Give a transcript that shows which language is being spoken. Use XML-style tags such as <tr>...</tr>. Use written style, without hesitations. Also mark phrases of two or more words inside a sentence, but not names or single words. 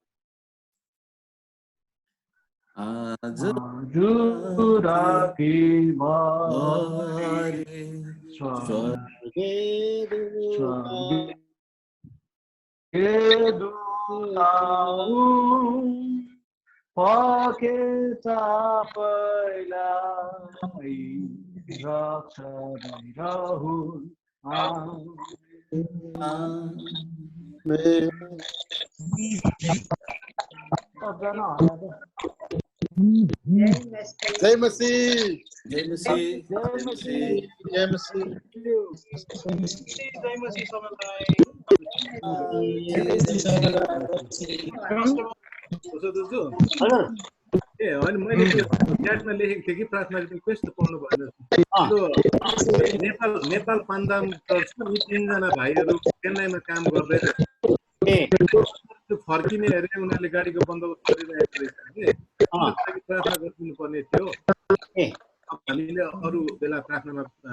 <ne>आज राति पकेछ पहिला रक्षा भइरहुन्। जय मसीह, जय मसीह, जय मसीह, जय मसीह, जय मसीह सबैलाई। हजुर ए होइन मैले त्यो च्याटमा लेखेको थिएँ कि प्रार्थना रिक्वेस्ट पढ्नु भएन नेपाल पान्दाम चर्चको यी 3 जना भाइहरू चेन्नईमा काम गर्दै फर्किने अरे उनीहरूले गाडीको बन्दोबस्त गरिरहेको रहेछ कि प्रार्थना गरिदिनु पर्ने थियो हामीले अरू बेला प्रार्थनामा</ne>